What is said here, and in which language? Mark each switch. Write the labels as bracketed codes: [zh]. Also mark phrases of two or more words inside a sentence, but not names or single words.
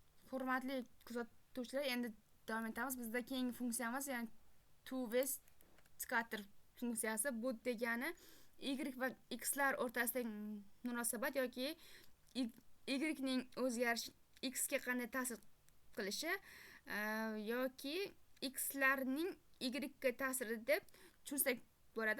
[uz] Hurmatli kuzatuvchilar, endi davom etamiz. Bizda keyingi funksiyamiz, ya'ni [en] two-way scatter [uz] funksiyasi. Bu degani y va x lar o'rtasidagi munosabat yoki y ning o'zgarishi x ga qanday ta'sir qilishi yoki x larning y ga ta'siri deb tushunsak bo'ladi.